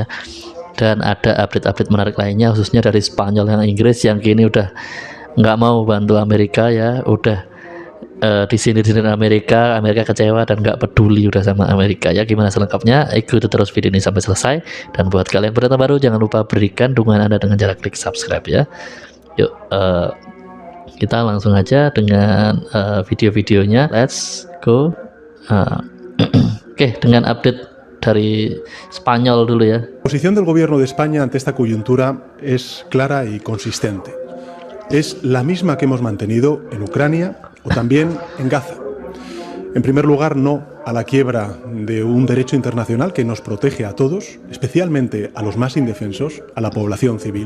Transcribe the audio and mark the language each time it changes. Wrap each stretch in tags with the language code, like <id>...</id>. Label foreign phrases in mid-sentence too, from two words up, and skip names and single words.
<id>Dan ada update-update menarik lainnya, khususnya dari Spanyol dan Inggris yang kini udah nggak mau bantu Amerika ya, udah disindir-sindir Amerika kecewa dan nggak peduli udah sama Amerika ya. Gimana selengkapnya? Ikuti terus video ini sampai selesai. Dan buat kalian penonton baru, jangan lupa berikan dukungan Anda dengan cara klik subscribe ya. Yuk, kita langsung aja dengan video-videonya.</id> <en>Let's go.</en> <id>Oke, dengan update dari Spanyol dulu ya.</id> <es>La posición del gobierno de España ante esta coyuntura es clara y consistente. Es la misma que hemos mantenido en Ucrania o también en Gaza. En primer lugar, no a la quiebra de un derecho internacional que nos protege a todos, especialmente a los más indefensos, a la población civil.</es>